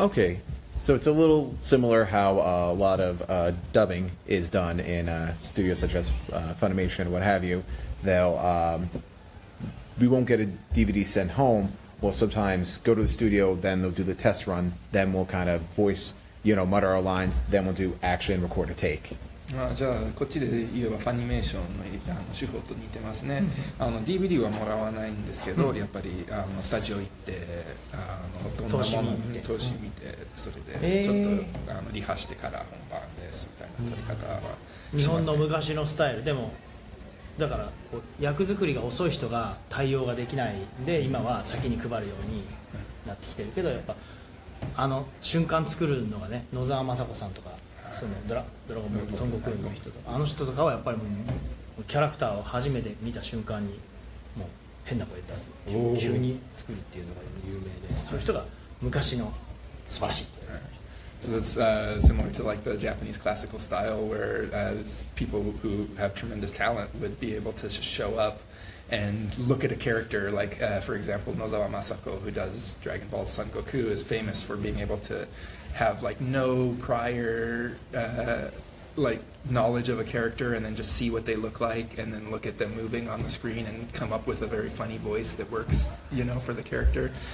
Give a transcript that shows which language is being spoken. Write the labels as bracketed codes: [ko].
[en] Okay, so it's a little similar how a lot of dubbing is done in studios such as Funimation, what have you. We won't get a DVD sent home. We'll sometimes go to the studio, then they'll do the test run, then we'll kind of voice, mutter our lines, then we'll do action, record a take. [ja] じゃあこっちで言えばファニメーションの手法と似てますね。 DVD はもらわないんですけど、やっぱりスタジオ行ってどんなもの投資見てそれでちょっとリハしてから本番ですみたいな撮り方は日本の昔のスタイルでもだからこう役作りが遅い人が対応ができないんで今は先に配るようになってきてるけどやっぱ瞬間作るのがね野沢雅子さんとかそのドラゴンボール孫悟空の人とか人とかはやっぱりもうキャラクターを初めて見た瞬間にもう変な声出す急に作るっていうのが有名でそういう人が昔の素晴らしいってやつの人 [en] So that's similar to like the Japanese classical style, where people who have tremendous talent would be able to just show up and look at a character. Like, for example, Nozawa Masako, who does Dragon Ball Son Goku, is famous for being able to have like no prior like knowledge of a character and then just see what they look like and then look at them moving on the screen and come up with a very funny voice that works, for the character.